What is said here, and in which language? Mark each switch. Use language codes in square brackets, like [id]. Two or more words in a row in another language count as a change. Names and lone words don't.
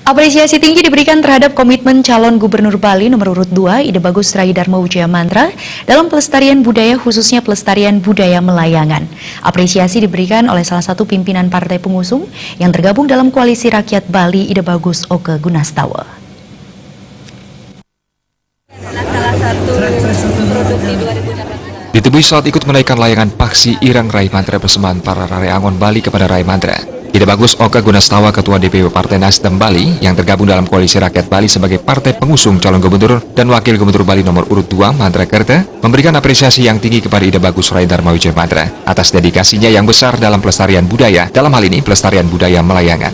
[id] Apresiasi tinggi diberikan terhadap komitmen calon Gubernur Bali nomor urut 2 Ide Bagus Rai Darmo Wijaya Mantra dalam pelestarian budaya khususnya pelestarian budaya Melayangan. Apresiasi diberikan oleh salah satu pimpinan partai pengusung yang tergabung dalam Koalisi Rakyat Bali Ide Bagus Oke Gunastawa. Salah satu produk di 2018. Ditemui saat ikut menaikkan layangan Paksi Irang Rai Mantra persembahan para Rare Angon Bali kepada Rai Mantra. Ide Bagus Oke Gunastawa, Ketua DPW Partai Nasdem Bali yang tergabung dalam Koalisi Rakyat Bali sebagai partai pengusung calon gubernur dan wakil gubernur Bali nomor urut 2 Mantra Kerta, memberikan apresiasi yang tinggi kepada Ide Bagus Rai Darmo Wijaya Mantra atas dedikasinya yang besar dalam pelestarian budaya, dalam hal ini pelestarian budaya Melayangan.